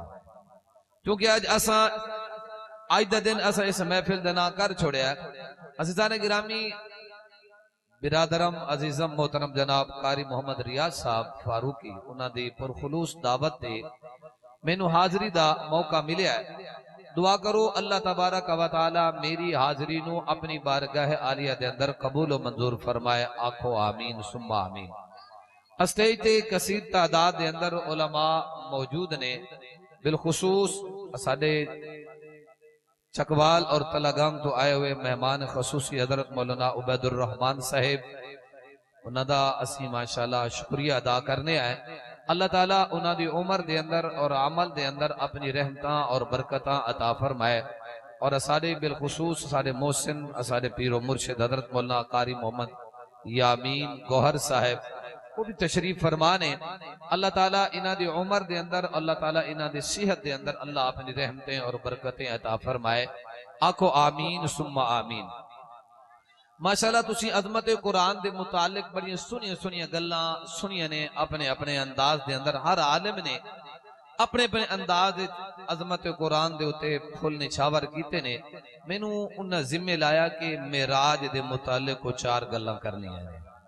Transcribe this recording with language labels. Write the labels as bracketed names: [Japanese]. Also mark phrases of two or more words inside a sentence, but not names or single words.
[Punjabi] کیونکہ اج اسا اج دا دن اسا اس محفل دا نا کر چھوڑیا. عزیزانِ گرامی برادرم عزیزم محترم جناب قاری محمد ریاض صاحب فاروقی اونہاں دی پرخلوص دعوت تے مینوں حاضری دا موقع ملیا. دعا کرو اللہ تبارک و تعالیٰ میری حاضری نوں اپنی بارگاہ عالیہ دے اندر قبول و منظور فرمائے. [Arabic] आखो آمين ثم آمين। [Punjabi] سٹیج تے کثیر تعداد دے اندر علما موجود نے، بالخصوص ساڈے چکوال اور تلاگام توں آئے ہوئے مہمان خصوصی حضرت مولانا عبید الرحمان صاحب، انہوں نے اسی ماشاءاللہ شکریہ ادا کرنے آئے. اللہ تعالیٰ انہوں نے عمر دے اندر اور عمل دے اندر اپنی رحمتاں اور برکتاں عطا فرمائے. اور ساڈے بالخصوص ساڈے محسن ساڈے پیر و مرشد حضرت مولانا قاری محمد یامین گوہر صاحب وہ بھی تشریف فرمان ہے. اللہ تعالیٰ انہاں دی عمر دے اندر، اللہ تعالیٰ انہاں دی صحت دے اندر اللہ اپنی رحمتیں اور برکتیں عطا فرمائے. [Arabic] आखो آمين ثم آمين। [Punjabi] ماشاءاللہ تسی عظمت قرآن دے متعلق بڑی سنیاں سنیاں گلاں سنیاں نے اپنے اپنے انداز دے اندر. ہر عالم نے اپنے اپنے انداز عظمت قرآن دے اتے پھل نچھاور کیتے نے. مینوں انہیں ذمے لایا کہ معراج دے متعلق کو چار گلاں کرنیاں نے.